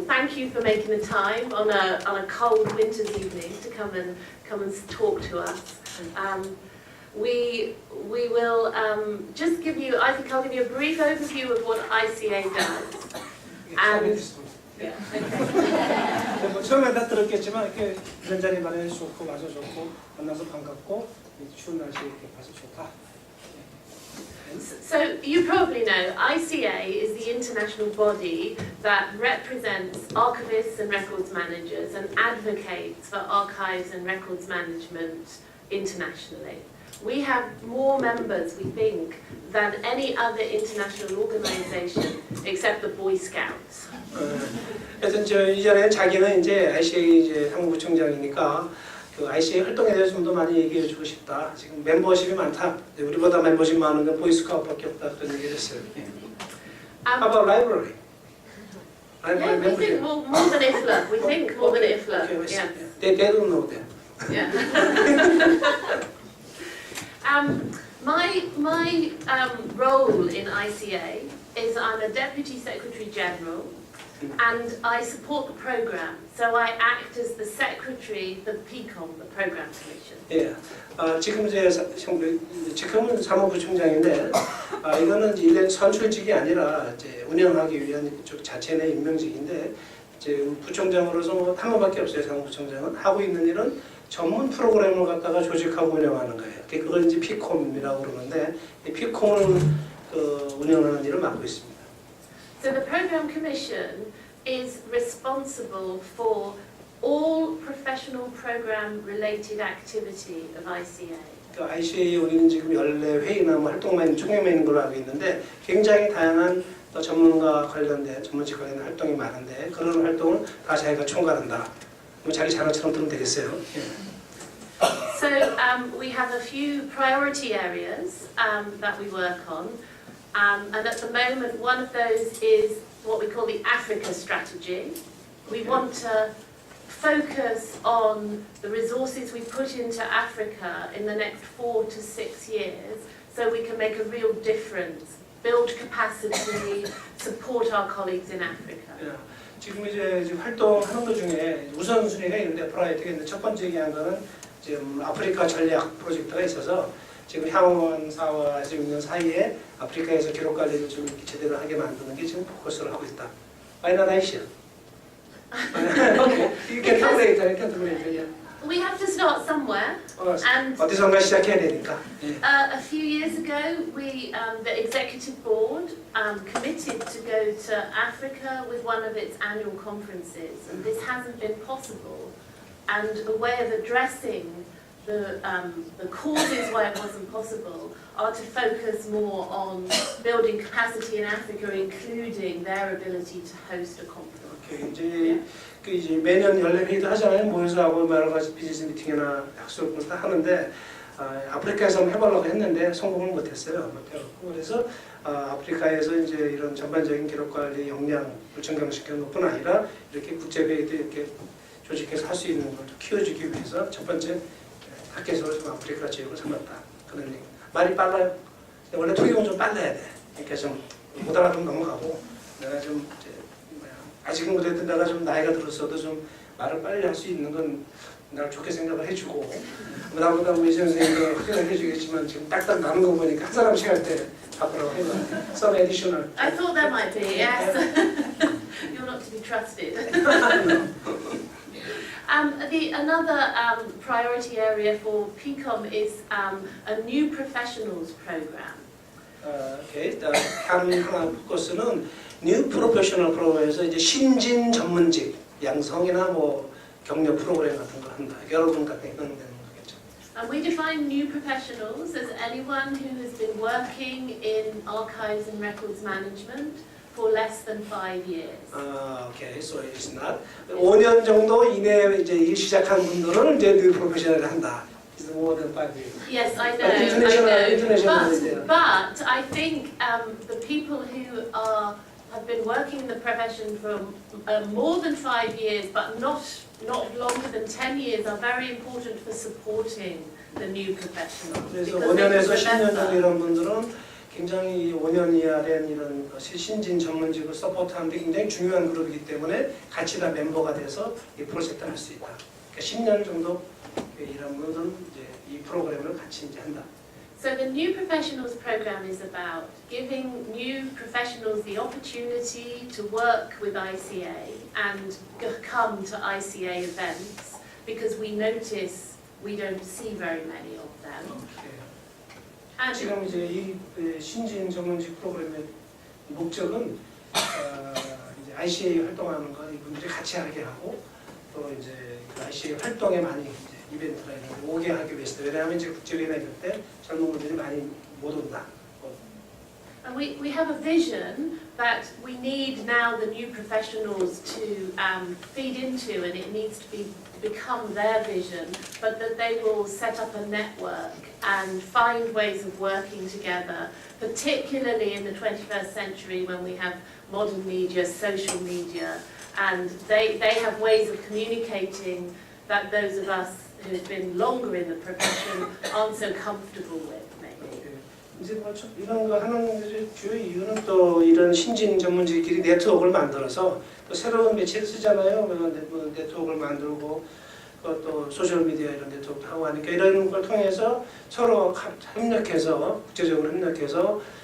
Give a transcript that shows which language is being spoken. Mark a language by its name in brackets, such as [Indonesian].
[English] Thank you for making the time on a cold winter's evening to come and talk to us. We will just give you. I think I'll give you a brief overview of what ICA does. Yeah. Okay. [Korean] 뭐 처음에 다 들었겠지만 이렇게 이런 자리 마련해 좋고 와서 좋고 만나서 반갑고 추운 날씨에 이렇게 봐서 좋다. [English] So you probably know ICA is the international body that represents archivists and records managers and advocates for archives and records management internationally. We have more members, we think, than any other international organisation except the Boy Scouts. [Korean] 그래서 저 이전에 자기는 이제 ICA 이제 상무부총장이니까 그 ICA 활동에 대해서 좀 더 많이 얘기해 주고 싶다. 지금 멤버십이 많다. 우리보다 멤버십 많은 건 보이스카우트밖에 없다. 그런 얘기를 했어요. [English] How about library? Yeah, we think more than IFLA. We think more than IFLA. Okay, Yeah. They don't know that. Yeah. My role in ICA is I'm a Deputy Secretary General and I support the programme. So I act as the Secretary, the PCOM, the Programme Commission. [Korean] 예, 지금 지금은 사무부총장인데 이거는 이제 선출직이 아니라 이제 운영하기 위한 쪽 자체의 임명직인데 이제 부총장으로서 뭐 한 번밖에 없어요. 상무부총장은 하고 있는 일은 전문 프로그램을 갖다가 조직하고 운영하는 거예요. 그걸 이제 피콤이라고 그러는데 이 피콤을 운영하는 일을 맡고 있습니다. [English] So the Programme Commission is responsible for all professional programme related activity of ICA. [Korean] ICA에 우리는 지금 14회의나 뭐 활동만 총회만 있는 걸로 알고 있는데 굉장히 다양한 전문가 관련된 전문직 관련된 활동이 많은데 그런 활동을 다 자기가 총괄한다. 뭐 자기 자랑처럼 들으면 되겠어요. [English] So we have a few priority areas that we work on, and at the moment one of those is what we call the Africa strategy. We want to focus on the resources we put into Africa in the next 4 to 6 years so we can make a real difference, build capacity, support our colleagues in Africa. [Korean] 지금 이제 활동하는 것 중에 우선순위가 있는데 프라이어티가 있는데 첫 번째 얘기한 거는 지금 아프리카 전략 프로젝트가 있어서 지금 향원사와 지금 있는 사이에 아프리카에서 기록 관리를 좀 제대로 하게 만드는 게 지금 포커스를 하고 있다. [English] Finalization. Okay, you can translate. You can translate. Yeah. We have to start somewhere, and [Korean] 어디선가 시작해야 되니까. [English] a few years ago, the executive board committed to go to Africa with one of its annual conferences, and this hasn't been possible. And a way of addressing the causes why it wasn't possible are to focus more on building capacity in Africa, including their ability to host a conference. [Korean] 이제 이제 매년 14회의도 하잖아요. 모여서 하고 여러 가지 비즈니스 미팅이나 약속을 다 하는데 아프리카에서 한번 해보려고 했는데 성공을 못했어요. 그래서 아프리카에서 이제 이런 전반적인 기록 관리 역량을 증강시키는 것뿐 아니라 이렇게 국제회의도 이렇게 조직해서 할 수 있는 걸 키워주기 위해서 첫 번째 타켓으로 좀 아프리카 지역을 삼았다. 그런 얘기. 말이 빨라요. 원래 토익은 좀 빨라야 돼. 그러니까 좀 못 알아듣으면 넘어가고 내가 좀 아직은 그래도 내가 좀 나이가 들었어도 좀 말을 빨리 할 수 있는 건 날 좋게 생각을 해주고 나보다 우리 선생님도 확인을 해주겠지만 지금 딱딱 나는 거 보니까 한 사람씩 할 때 바꾸라고 해봐. [English] Some additional. I thought there might be, yes. You're not to be trusted. Another priority area for PCOM is a new professionals program. 오케이. [Korean] 하나 포커스는 뉴 프로페셔널 프로그램에서 이제 신진 전문직, 양성이나 뭐 경력 프로그램 같은 걸 한다. 여러분 같은 이런 되는 거겠죠. [English] And we define new professionals as anyone who has been working in archives and records management for less than 5 years. 오케이. So it's not [Korean] 5년 정도 이내에 이제 일 시작한 분들은 이제 뉴 프로페셔널을 한다. [English] It's more than 5 years. Yes, I know. International. But I think the people who have been working in the profession for more than 5 years, but not longer than 10 years, are very important for supporting the new professionals. [Korean] 그래서 5년에서 10년 정도 이런 분들은 굉장히 5년 이하 된 이런 신진 전문직을 서포트하는데 굉장히 중요한 그룹이기 때문에 같이 다 멤버가 돼서 이 프로젝트를 할 수 있다. 그러니까 10년 정도 이런 분들은 이제 이 프로그램을 같이 이제 한다. [English] So the New Professionals program is about giving new professionals the opportunity to work with ICA and come to ICA events because we notice we don't see very many of them. And [Korean] 지금 이제 이 신진 전문직 프로그램의 목적은 이제 ICA 활동하는 거 이분들이 같이 하게 하고 또 이제 그 ICA 활동에 많이 이제 이벤트나 이런 거 오게 하기 위해서 왜냐하면 이제 국제회의나 이럴 때 젊은 분들이 많이 못 온다. [English] And we have a vision that we need now the new professionals to feed into, and it needs to become their vision, but that they will set up a network and find ways of working together, particularly in the 21st century when we have modern media, social media, and they have ways of communicating that those of us who've been longer in the profession aren't so comfortable with, maybe. [Korean] 이제 뭐 이런 거 하는 주요 이유는 또 이런 신진 전문직끼리 네트워크를 만들어서 또 새로운 매체를 쓰잖아요. 네트워크를 만들고 또 소셜 미디어 이런 네트워크 하고 하니까 이런 걸 통해서 서로 협력해서 국제적으로 협력해서